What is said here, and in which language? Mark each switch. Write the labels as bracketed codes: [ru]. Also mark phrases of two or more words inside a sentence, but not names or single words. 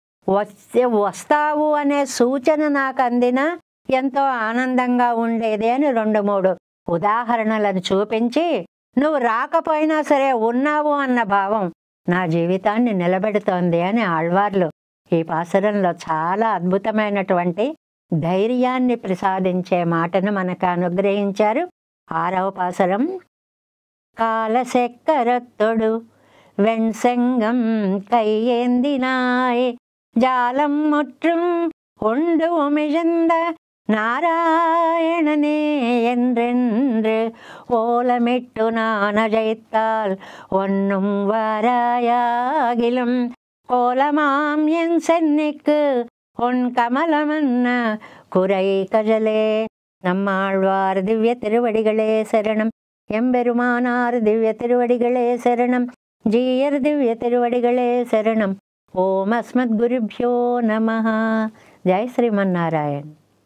[te] వస్తావు అనే సూచన నాకు అందిన ఎంతో ఆనందంగా ఉండేది అని 2-3 ఉదాహరణలను చూపించి, నువ్వు రాకపోయినా సరే ఉన్నావు అన్న భావం నా జీవితాన్ని నిలబెడుతోంది అని ఆళ్వార్లు ఈ పాసురంలో చాలా అద్భుతమైనటువంటి ధైర్యాన్ని ప్రసాదించే మాటను మనకు అనుగ్రహించారు. 6వ పాసురం. [ta] காலசெக்கரொத்தொடு வெண்சங்கம் கையேந்தினாய் ஞாலம் முற்றும் உண்டு மிகுந்த நாராயணனே என்றென்று ஓலமிட்டு நான் அழைத்தால் ஒன்னும் வாராயாகிலும் கோலமாம் என் சென்னிக்கு உன் கமலமன்ன குறை கஜலே. நம்மாழ்வார் திவ்ய திருவடிகளே சரணம். எம்பெருமானார் திவ்ய திருவடிகளே சரணம். ஜீயர் திவ்ய திருவடிகளே சரணம். [sa] ఓం అస్మద్గురుభ్యో నమః. [te] జై శ్రీమన్నారాయణ.